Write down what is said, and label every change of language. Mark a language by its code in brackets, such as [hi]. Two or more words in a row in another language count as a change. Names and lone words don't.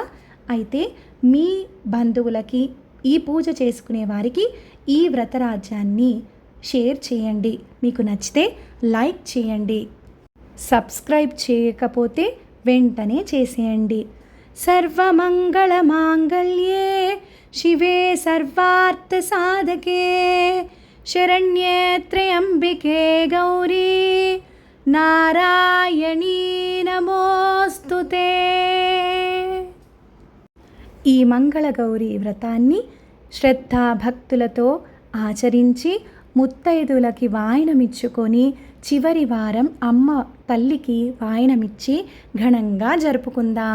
[te] అయితే మీ బంధువులకి ఈ పూజ చేసుకునే వారికి ఈ వ్రతరాజ్యాన్ని షేర్ చేయండి. మీకు నచ్చితే లైక్ చేయండి. సబ్స్క్రైబ్ చేయకపోతే వెంటనే చేసేయండి. [sa] సర్వమంగళ మాంగళ్యే शिवे सर्वार्थसाधके शरण्ये त्र्यम्बिके गौरी नारायणी नमोस्तुते। [te] ఈ మంగళగౌరి వ్రతాన్ని శ్రద్ధాభక్తులతో ఆచరించి ముత్తైదులకి వాయనమిచ్చుకొని చివరి వారం అమ్మ తల్లికి వాయనమిచ్చి ఘనంగా జరుపుకుందాం.